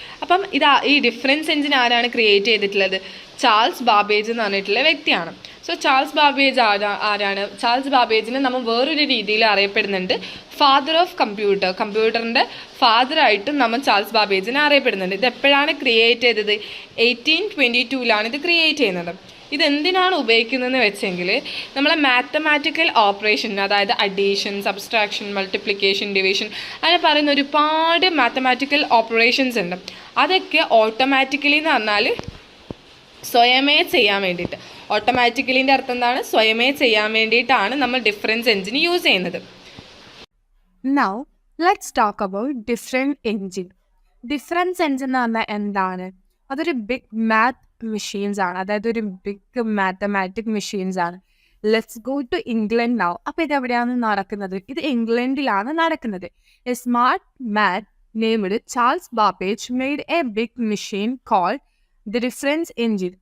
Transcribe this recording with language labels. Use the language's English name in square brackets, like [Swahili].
[Malayalam] അപ്പം ഈ difference engine ആരാണ് ക്രിയേറ്റ് ചെയ്തിട്ടുള്ളത്? ചാൾസ് ബാബേജ് എന്ന് പറഞ്ഞിട്ടുള്ള വ്യക്തിയാണ്. സോ ചാൾസ് ബാബേജ് ആരാണ്? ചാൾസ് ബാബേജിനെ നമ്മൾ വേറൊരു രീതിയിൽ അറിയപ്പെടുന്നുണ്ട്, ഫാദർ ഓഫ് കമ്പ്യൂട്ടർ. കമ്പ്യൂട്ടറിൻ്റെ ഫാദറായിട്ടും നമ്മൾ ചാൾസ് ബാബേജിനെ അറിയപ്പെടുന്നുണ്ട്. ഇത് എപ്പോഴാണ് ക്രിയേറ്റ് ചെയ്തത്? 1822 ഇത് ക്രിയേറ്റ് ചെയ്യുന്നത്. ഇതെന്തിനാണ് ഉപയോഗിക്കുന്നതെന്ന് വെച്ചെങ്കിൽ നമ്മളെ മാത്തമാറ്റിക്കൽ ഓപ്പറേഷൻ, അതായത് അഡീഷൻ, സബ്സ്ട്രാക്ഷൻ, മൾട്ടിപ്ലിക്കേഷൻ, ഡിവിഷൻ അങ്ങനെ പറയുന്ന ഒരുപാട് മാത്തമാറ്റിക്കൽ ഓപ്പറേഷൻസ് ഉണ്ട്. അതൊക്കെ ഓട്ടോമാറ്റിക്കലി എന്ന് പറഞ്ഞാൽ സ്വയമേ ചെയ്യാൻ വേണ്ടിയിട്ട്. ഓട്ടോമാറ്റിക്കലിൻ്റെ അർത്ഥം എന്താണ്? സ്വയമേ ചെയ്യാൻ വേണ്ടിയിട്ടാണ് നമ്മൾ ഡിഫറൻസ് എഞ്ചിൻ യൂസ് ചെയ്യുന്നത്. [English] Now let's talk about different engine. [Malayalam] Difference engine എന്ന് പറഞ്ഞാൽ എന്താണ്? അതൊരു ബിഗ് മാത്ത് മെഷീൻസ് ആണ്, അതായത് ഒരു ബിഗ് മാത്തമാറ്റിക് മെഷീൻസ് ആണ്. [English] Let's go to England now. [Malayalam] അപ്പോൾ ഇത് എവിടെയാണ് നടക്കുന്നത്? ഇത് ഇംഗ്ലണ്ടിലാണ് നടക്കുന്നത്. [English] A smart man named Charles Babbage made a big machine called the difference engine.